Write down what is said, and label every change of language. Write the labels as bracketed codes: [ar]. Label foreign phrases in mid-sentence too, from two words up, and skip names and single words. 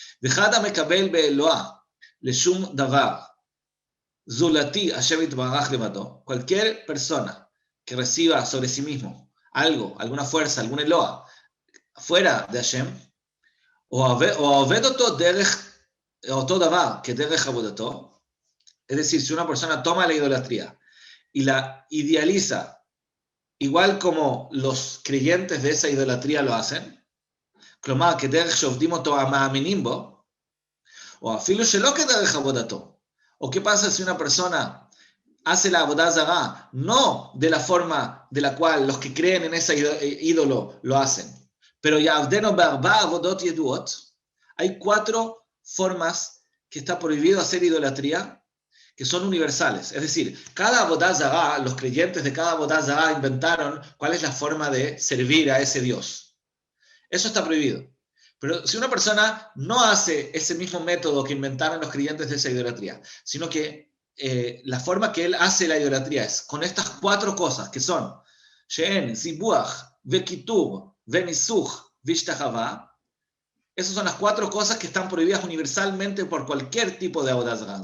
[es] Cualquier persona que reciba sobre sí mismo algo, alguna fuerza, algún Eloah, fuera de Hashem, es decir, si una persona toma la idolatría y la idealiza igual como los creyentes de esa idolatría lo hacen, [he] כלומר, כדרך שעובדים אותו המאמינים בו, o אפילו שלא כדרך עבודתו. [es] ¿O qué pasa si una persona hace la [he] עבודה זרה [es] no de la forma de la cual los que creen en ese ídolo lo hacen? [he] Pero יעבדנו בארבע עבודות ידועות, [es] hay 4 formas que está prohibido hacer idolatría, que son universales. Es decir, cada [he] עבודה זרה, [es] los creyentes de cada [he] עבודה זרה [es] inventaron cuál es la forma de servir a ese Dios. Eso está prohibido. Pero si una persona no hace ese mismo método que inventaron los creyentes de esa idolatría, sino que la forma que él hace la idolatría es con estas 4 cosas, que son [he] שאן, זיבוח, וקיטור, וניסוך, והשתחוויה, [es] esas son las 4 cosas que están prohibidas universalmente por cualquier tipo de [he] עבודה זרה.